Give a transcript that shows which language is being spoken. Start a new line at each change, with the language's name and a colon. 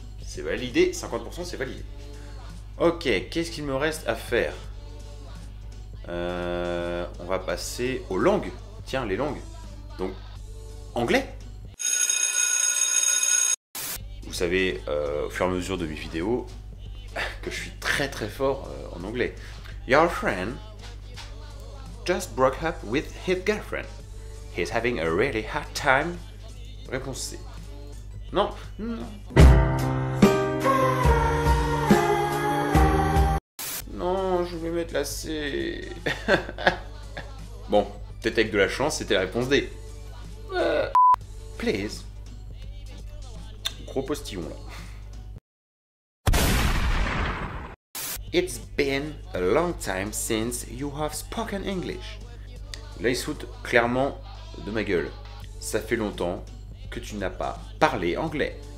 French: C'est validé, 50% c'est validé. Ok, qu'est-ce qu'il me reste à faire? On va passer aux langues. Tiens, les langues. Donc, anglais. Vous savez, au fur et à mesure de mes vidéos, que je suis très très fort en anglais.
English: Your friend just broke up with his girlfriend. He's having a really hard time.
French: Réponse C. Non, non. Non, je voulais mettre la C. Bon, peut-être avec de la chance, c'était la réponse D. Please. Gros postillon là.
English: It's been a long time since you have spoken English.
French: Là, il se fout clairement de ma gueule. Ça fait longtemps que tu n'as pas parlé anglais.